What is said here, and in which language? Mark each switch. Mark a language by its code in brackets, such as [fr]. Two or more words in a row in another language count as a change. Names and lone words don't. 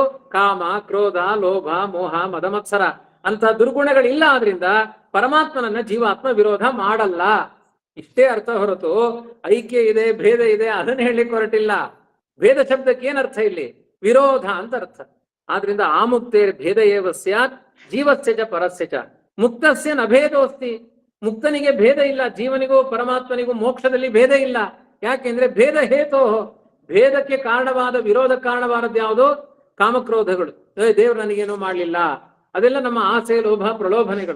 [kn] ಕಾಮ, ಕ್ರೋಧ, ಲೋಭ, ಮೋಹ, ಮದಮತ್ಸರ ಅಂತ ದುರ್ಗುಣಗಳಿಲ್ಲ. ಆದ್ರಿಂದ ಪರಮಾತ್ಮನನ್ನ ಜೀವಾತ್ಮ ವಿರೋಧ ಮಾಡಲ್ಲ. ಇಷ್ಟೇ ಅರ್ಥ ಹೊರತು ಐಕ್ಯ ಇದೆ, ಭೇದ ಇದೆ ಅದನ್ನ ಹೇಳಲಿಕ್ಕೆ ಹೊರಟಿಲ್ಲ. ಭೇದ ಶಬ್ದಕ್ಕೆ ಏನರ್ಥ ಇಲ್ಲಿ? ವಿರೋಧ ಅಂತ ಅರ್ಥ. [sa] ಆದ್ರಿಂದ ಆಮುಕ್ತೇರ್ ಭೇದ ಏವ ಸ್ಯಾತ್ ಜೀವಸ್ಯ ಚ ಪರಸ್ಯ ಚ ಮುಕ್ತಸ್ಯ ನ ಭೇದೋಸ್ತಿ. [kn] ಮುಕ್ತನಿಗೆ ಭೇದ ಇಲ್ಲ, ಜೀವನಿಗೂ ಪರಮಾತ್ಮನಿಗೂ ಮೋಕ್ಷದಲ್ಲಿ ಭೇದ ಇಲ್ಲ. ಯಾಕೆಂದ್ರೆ [sa] ಭೇದ ಹೇತೋ, [kn] ಭೇದಕ್ಕೆ ಕಾರಣವಾದ ವಿರೋಧ ಕಾರಣವಾದದ್ದು ಯಾವುದು? ಕಾಮಕ್ರೋಧಗಳು. ದೇವ್ರು ನನಗೇನೋ ಮಾಡ್ಲಿಲ್ಲ, ಅದೆಲ್ಲ ನಮ್ಮ ಆಸೆ, ಲೋಭ, ಪ್ರಲೋಭನೆಗಳು.